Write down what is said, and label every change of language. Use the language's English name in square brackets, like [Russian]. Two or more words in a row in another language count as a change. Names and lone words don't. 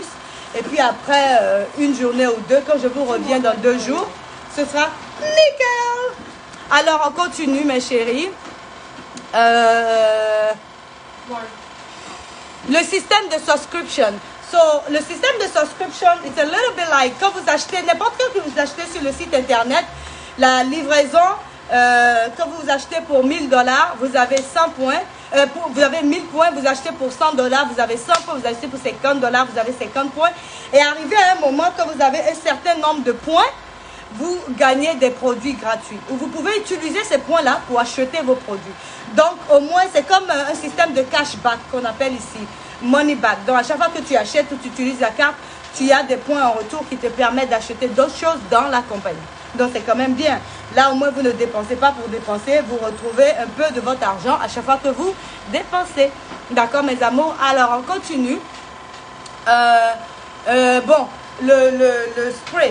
[French] Et puis après une journée ou deux, quand je vous reviens dans 2 jours, ce sera nickel. Alors, on continue, mes chéris. Le système de subscription. [English] So, [French] le système de subscription, [English] it's a little bit like, [French] quand vous achetez, n'importe quoi que vous achetez sur le site internet, la livraison, quand vous achetez pour 1000 $, vous avez 100 points. Vous avez 1000 points, vous achetez pour 100 $, vous avez 100 points, vous achetez pour 50 $, vous avez 50 points. Et arrivé à un moment, quand vous avez un certain nombre de points, vous gagnez des produits gratuits. Ou vous pouvez utiliser ces points-là pour acheter vos produits. Donc, au moins, c'est comme un système de cashback qu'on appelle ici, [English] money back. [French] Donc, à chaque fois que tu achètes ou tu utilises la carte, tu as des points en retour qui te permettent d'acheter d'autres choses dans la compagnie. Donc, c'est quand même bien. Là, au moins, vous ne dépensez pas pour dépenser. Vous retrouvez un peu de votre argent à chaque fois que vous dépensez. D'accord, mes amours? Alors, on continue. Bon, le spray.